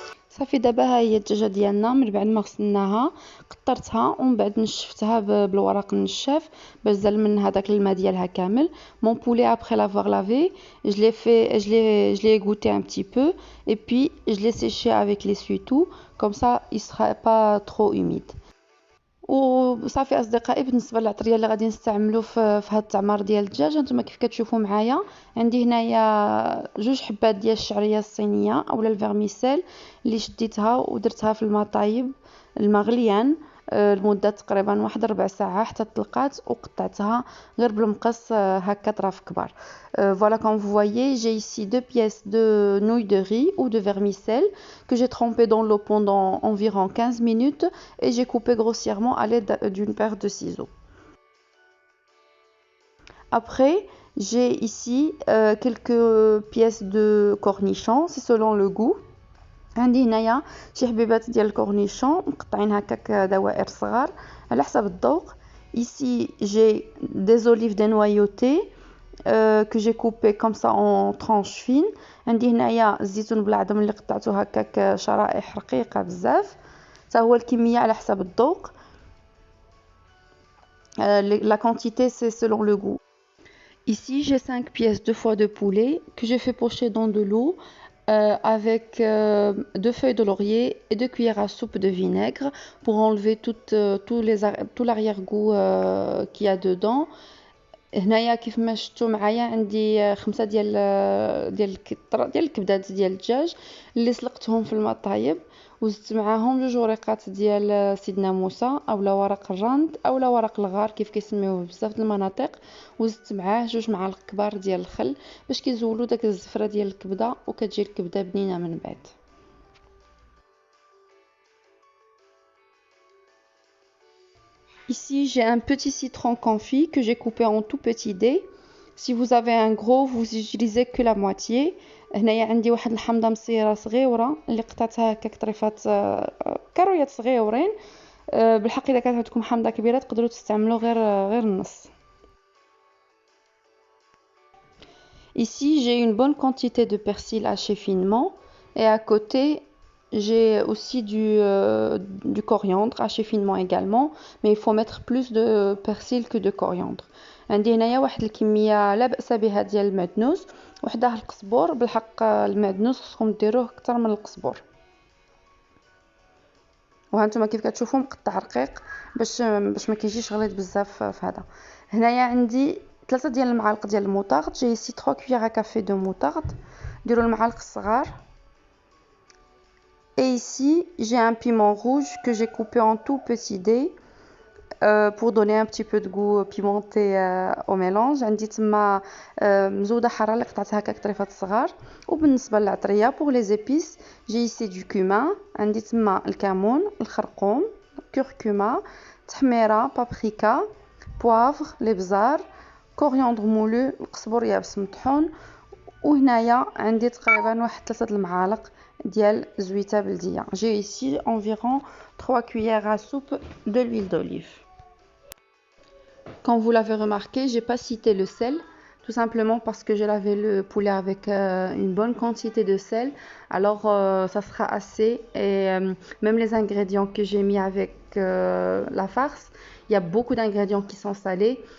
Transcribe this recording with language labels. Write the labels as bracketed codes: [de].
[ar] صافي دابا ها هي الدجاجه ديالنا من بعد ما غسلناها قطرتها ومن بعد نشفتها بالورق النشاف باش زال منها داك الماء ديالها كامل. [fr] مون بولي après l'avoir lavé je l'ai égoutter un petit peu et puis je l'ai séché avec l'essuie-tout comme ça il sera pas trop humide. [ar] وصافي اصدقائي بالنسبه للعطريه اللي غادي نستعملو في هذا التعمار ديال الدجاج هانتوما كيف كتشوفوا معايا عندي هنايا جوج حبات ديال الشعريه الصينيه اولا الفيرميسيل اللي شديتها ودرتها في الماء طايب المغليان لمده تقريبا واحد ربع ساعه حتى طلقات وقطعتها غير بالمقص هكا طراف كبار. [fr] Voilà, comme vous voyez, j'ai ici 2 pièces de nouilles de riz ou de vermicelle que j'ai trempé dans l'eau pendant environ 15 minutes et j'ai coupé grossièrement à l'aide d'une paire de ciseaux. Après, j'ai ici quelques pièces de cornichons, c'est selon le goût. [ar] عندي هنايا شي حبيبات ديال الكورنيشون مقطعين هكاك دوائر صغار على حسب الذوق. [fr] Ici, j'ai des olives dénoyautées que j'ai coupé comme ça en tranches fines. [ar] عندي هنايا الزيتون بالعظم اللي قطعته هكاك شرائح رقيقه بزاف حتى هو الكميه على حسب الذوق. [fr] La quantité c'est selon le goût. Ici j'ai 5 pièces de foie de poulet que j'ai fait pocher dans de l'eau avec 2 feuilles de laurier et 2 cuillères à soupe de vinaigre pour enlever tout l'arrière-goût qu'il y a dedans. [ar] هنايا كيف ما شفتوا معايا عندي 5 ديال الكبدات ديال الدجاج اللي سلقتهم في الماء طايب وزدت معاهم 2 وريقات ديال سيدنا موسى اولا ورق الرند اولا ورق الغار كيف كيسميوه بزاف د المناطق وزدت معاه 2 معالق كبار ديال الخل باش كيزولوا داك الزفره ديال الكبده وكتجي الكبده بنينه من بعد. [fr] Ici, j'ai un petit citron confit que j'ai coupé en tout petits dés. Si vous avez un gros, vous utilisez que la moitié. [ar] هنايا عندي واحد الحمضه مصيره صغيره اللي قطعتها هكاك طريفات كرويات صغيورين. بالحق اذا كانت عندكم حمضه كبيره تقدروا تستعملوا غير النص. [fr] Ici, j'ai une bonne quantité de persil haché finement et à côté j'ai aussi du coriandre haché finement également, mais il faut mettre plus de persil que de coriandre. [ar] عندي هنايا واحد الكميه لا باس بها ديال المعدنوس وحداه القزبور. بالحق المعدنوس خصكم ديروه اكثر من القزبور. وهانتوما كيف كتشوفوا مقطع رقيق باش ما كيجيش غليظ بزاف في هذا. هنايا عندي 3 ديال المعالق ديال الموطارد. [fr] جي ici 3 cuillères à café de moutarde. [ar] ديروا المعالق الصغار. [fr] Et ici, j'ai un piment rouge que j'ai coupé en tout petits dés pour donner un petit peu de goût pimenté au mélange. [ar] عندي تما مزوده حاره اللي قطعتها هكاك طريفات صغار. وبالنسبه للعطريه [fr] pour les épices, j'ai ici du cumin. [ar] عندي تما الكمون الخرقوم كركمه تحميره بابريكا بوافغ الابزار كورياندر مولو القزبر يابس مطحون. وهنايا عندي تقريبا واحد 3 المعالق ديال زويته بلديه. [fr] J'ai ici environ 3 cuillères à soupe de l'huile d'olive. Comme vous l'avez remarqué, j'ai pas cité le sel, tout simplement parce que j'ai lavé le poulet avec une bonne quantité de sel. Alors ça sera assez et même les ingrédients que j'ai mis avec la farce, il y a beaucoup d'ingrédients qui sont salés.